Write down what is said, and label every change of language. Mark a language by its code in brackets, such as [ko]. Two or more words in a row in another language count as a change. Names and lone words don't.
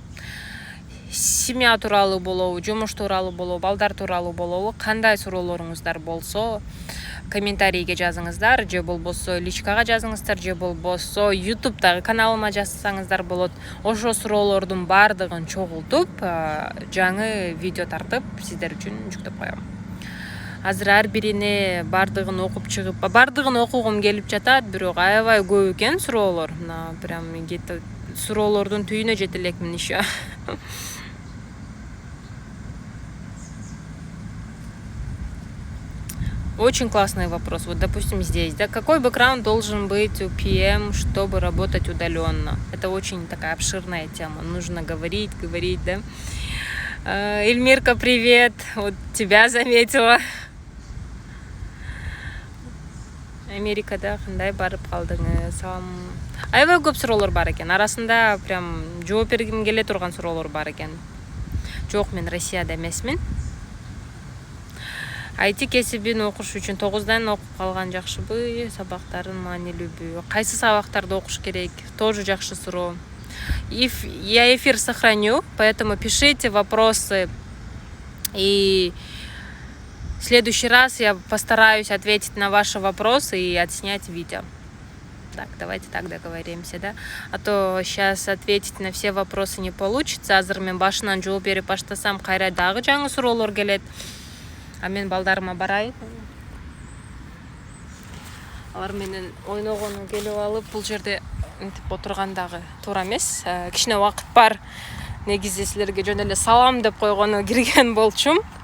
[ky] Семья тууралуу болобу, жумуш тууралуу болобу, балдар тууралуу болобу, кандай суроолоруңуздар болсо, комментарийге жазыңыздар, же болбосо личкага жазыңыздар, же болбосо YouTube'дагы каналыма жазсаңыздар болот. Ошо суроолордун бардыгын чогултуп, жаңы видео тартып, сиздер үчүн жүктөп коем. Азыр ар бирине бардыгын окуп чыгып, бардыгын окугум келип жатат, бирок аябай көп экен суроолор. Мына [ru] прям где-то [ky] суроолордун түйүнө жете элекмин еще. [ru] Очень классный вопрос. Вот, допустим, здесь, да, какой бэкграунд должен быть у PM, чтобы работать удаленно? Это очень такая обширная тема. Нужно говорить, да. Эльмирка, привет. Вот тебя заметила. [ky] Америкада кандай барып калдыңыз? Аябай көп суроолор бар экен. Арасында прям жооп бергим келе турган суроолор бар экен. Жок, мен Россияда эмесмин. IT кесибин окуш үчүн 9-дан окуп калган жакшыбы, сабактарын маанилүүбү? Кайсы сабактарды окуш керек? Тоже жакшы суроо. [ru] Я эфир сохраню, поэтому пишите вопросы, и в следующий раз я постараюсь ответить на ваши вопросы и отснять видео. Так, давайте так договоримся, да? А то сейчас ответить на все вопросы не получится. [ky] Азыр мен башынан жооп берип баштасам, кайра дагы жаңы суроолор келет. А мен балдарыма барайын. Алар менен ойногону келип алып, бул жерде интип отургандагы туура эмес. Кичине убакыт бар. Негизи силерге жөн эле салам деп койгону кирген болчумун.